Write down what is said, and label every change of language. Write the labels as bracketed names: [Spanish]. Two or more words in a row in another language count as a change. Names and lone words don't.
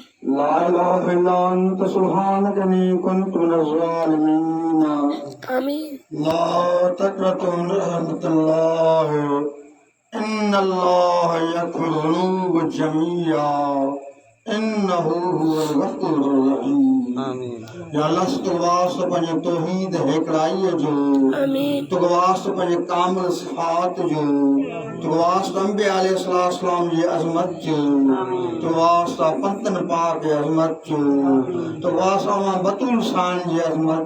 [Arabic] لا إله إلا أنت سبحانك إني كنت من الظالمين. आमीन। لا تقنطوا من رحمة الله إن الله يغفر الذنوب جميعا إنه هو الغفور الرحيم. आमीन। [Sindhi] या अल्लाह तुगवास पंहिंजे तौहीद हिकिड़ाईअ जो, तुगवास पंहिंजे कामिल सिफ़ात जो, तुगवास [Arabic] أنبياء عليه السلام [Sindhi] जी अज़मत जो, तुगवास पंतन पाक जी अज़मत जो, तुगवास बतूल शान जी अज़मत